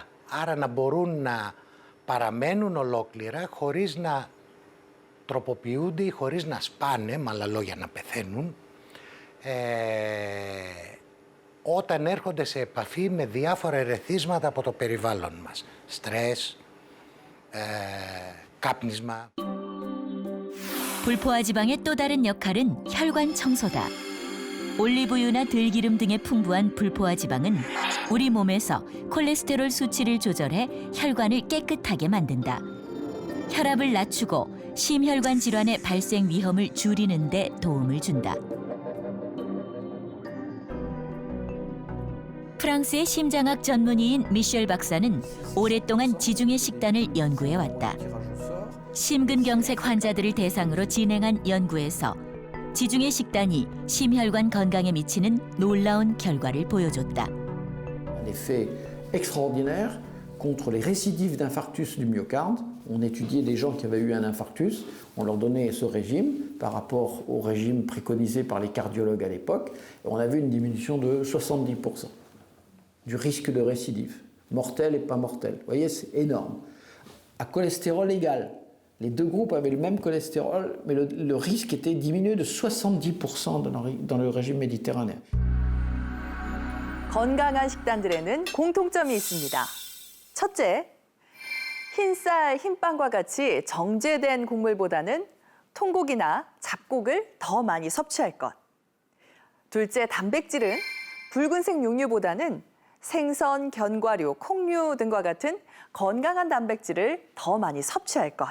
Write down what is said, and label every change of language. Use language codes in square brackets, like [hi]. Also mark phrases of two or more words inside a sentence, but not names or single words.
[el] Άρα να μπορούν να παραμένουν ολόκληρα χωρίς να τροποποιούνται ή χωρίς να σπάνε, με άλλα λόγια να πεθαίνουν, όταν έρχονται σε επαφή με διάφορα ερεθίσματα από το περιβάλλον μας. Στρες, κάπνισμα. [ko] 불포화 지방의 또 다른 역할은 혈관 청소다. 올리브유나 들기름 등의 풍부한 불포화 지방은 우리 몸에서 콜레스테롤 수치를 조절해 혈관을 깨끗하게 만든다. 혈압을 낮추고 심혈관 질환의 발생 위험을 줄이는 데 도움을 준다. 프랑스의 심장학 전문의인 미셸 박사는 오랫동안 지중해 식단을 연구해왔다. 심근경색 환자들을 대상으로 진행한 연구에서 지중해 식단이 심혈관 건강에 미치는 놀라운 결과를 보여줬다. [fr] Un effet extraordinaire contre les récidives d'infarctus du myocarde. On étudiait des gens qui avaient eu un infarctus, on leur donnait ce régime par rapport au régime préconisé par les cardiologues à l'époque, et on avait une diminution de 70% du risque de récidive, mortel et pas mortel. Vous voyez, c'est énorme. À cholestérol égal, les deux groupes avaient le même cholestérol, mais le risque était diminué de 70% dans le régime méditerranéen. [ko] 건강한 식단들에는 공통점이 있습니다. 첫째, 흰쌀, 흰빵과 같이 정제된 곡물보다는 통곡이나 잡곡을 더 많이 섭취할 것. 둘째, 단백질은 붉은색 육류보다는 생선, 견과류, 콩류 등과 같은 건강한 단백질을 더 많이 섭취할 것.